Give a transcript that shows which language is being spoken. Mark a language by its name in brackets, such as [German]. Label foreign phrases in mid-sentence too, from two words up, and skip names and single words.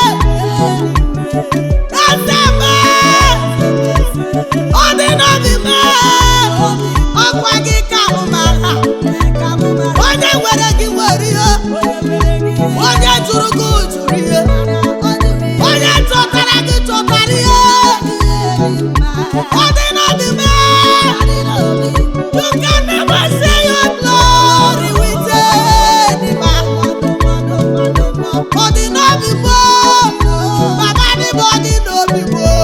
[Nigerian Pidgin] Asama Odi no be me, [Igbo] ọkwa gị ka mụ mara. Onye nwere gị nwere ihe, onye jụrụ gị jụrụ ihe, onye chọtara gị chọtara ihe. [Nigerian Pidgin] Odi no be me, you can never say your glory with any man. Odi no be me, Baba ni body no be me.